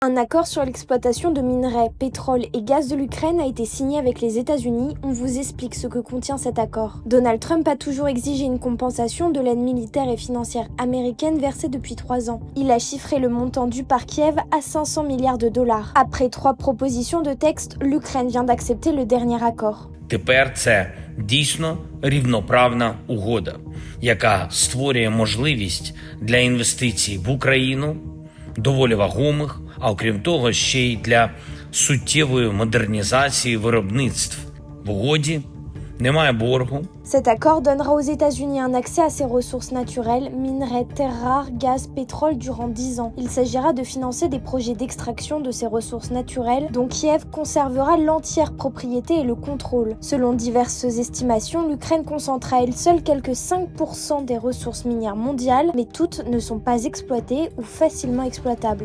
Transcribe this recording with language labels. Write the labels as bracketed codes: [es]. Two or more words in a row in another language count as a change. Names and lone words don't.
[fr] Un accord sur l'exploitation de minerais, pétrole et gaz de l'Ukraine a été signé avec les États-Unis. On vous explique ce que contient cet accord. Donald Trump a toujours exigé une compensation de l'aide militaire et financière américaine versée depuis 3 ans. Il a chiffré le montant dû par Kiev à 500 milliards de dollars. Après 3 propositions de texte, l'Ukraine vient d'accepter le dernier accord. [uk] Тепер це дійсно рівноправна угода, яка створює можливість для інвестицій в Україну, доволі вагомих, а окрім того, ще й для суттєвої модернізації виробництв. В угоді немає боргу. [fr] Cet accord donnera aux États-Unis un accès à ces ressources naturelles, minerais, terres rares, gaz, pétrole durant 10 ans. Il s'agira de financer des projets d'extraction de ces ressources naturelles dont Kiev conservera l'entière propriété et le contrôle. Selon diverses estimations, l'Ukraine concentre à elle seule quelques 5% des ressources minières mondiales, mais toutes ne sont pas exploitées ou facilement exploitables.